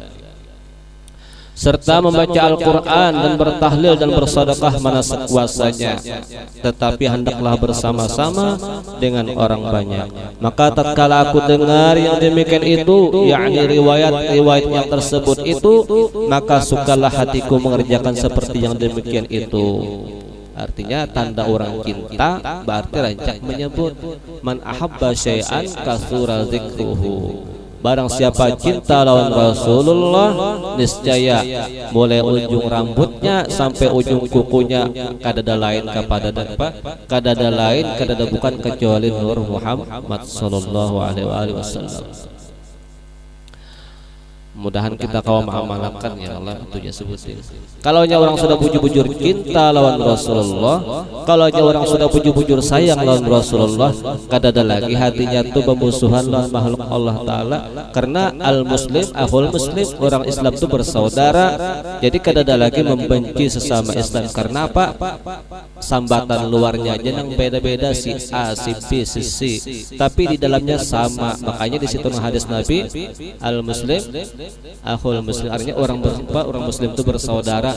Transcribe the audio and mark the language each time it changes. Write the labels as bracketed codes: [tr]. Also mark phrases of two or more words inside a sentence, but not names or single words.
[id] Serta membaca Al-Quran dan bertahlil dan bersedekah mana sekuasanya, tetapi hendaklah bersama-sama dengan orang banyak. Maka tatkala aku dengar yang demikian itu, yakni riwayat-riwayat yang tersebut itu, maka sukalah hatiku mengerjakan seperti yang demikian itu. Artinya tanda orang cinta berarti rancak menyebut [ar] man ahabba syai'an kasura dzikruhu. [bjn] Barang siapa cinta lawan Rasulullah, niscaya mulai ujung rambutnya sampai ujung kukunya kadada lain kadada lain kadada bukan kecuali Nur Muhammad [ar] sallallahu alaihi wasallam. [bjn] Mudahan kita kaum mengamalkan ya Allah, itu ya sebutin. Kalau orang sudah bujur-bujur cinta lawan Rasulullah, kalau orang sudah bujur-bujur sayang lawan Rasulullah, kadada lagi hatinya tuh bermusuhan lawan makhluk Allah Ta'ala. [id] Karena [ar] al-muslim, akhul muslim, [id] orang Islam itu bersaudara. [bjn] Jadi kadada lagi membenci sesama Islam. [id] Karena apa? [bjn] Sambatan luarnya aja yang beda-beda, si A, si B, si C, tapi di dalamnya sama. [id] Makanya di situ hadis Nabi, [ar] al-muslim akhul muslim, [id] artinya orang muslim itu bersaudara.